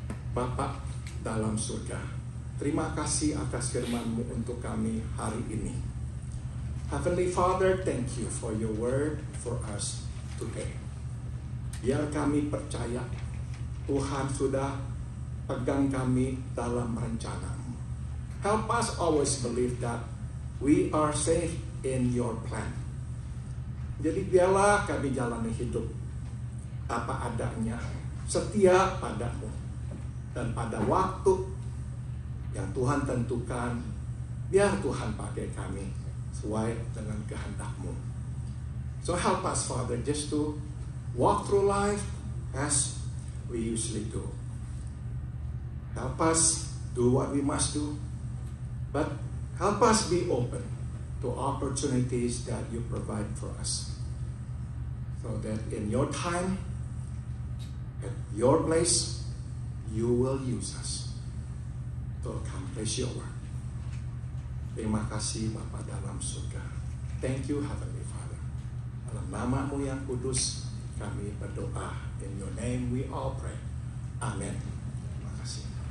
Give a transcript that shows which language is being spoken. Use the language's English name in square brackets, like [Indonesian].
[Indonesian] Bapa dalam surga, terima kasih atas firman-Mu untuk kami hari ini. [English] Heavenly Father, thank you for your word for us today. [Indonesian] Biar kami percaya Tuhan sudah pegang kami dalam rencana-Mu. [English] Help us always believe that we are safe in your plan. [Indonesian] Jadi biarlah kami jalani hidup apa adanya, setia padamu. Dan pada waktu yang Tuhan tentukan, biar Tuhan pakai kami sesuai dengan kehendak-Mu. [English] So help us, Father, just to walk through life as we usually do. Help us do what we must do, but help us be open to opportunities that you provide for us, so that in your time, at your place, you will use us to accomplish your work. [Indonesian] Terima kasih Bapa dalam surga. [English] Thank you Heavenly Father. [Indonesian] Dalam nama-Mu yang kudus kami berdoa. [English] In your name we all pray. Amen. [Indonesian] Terima kasih.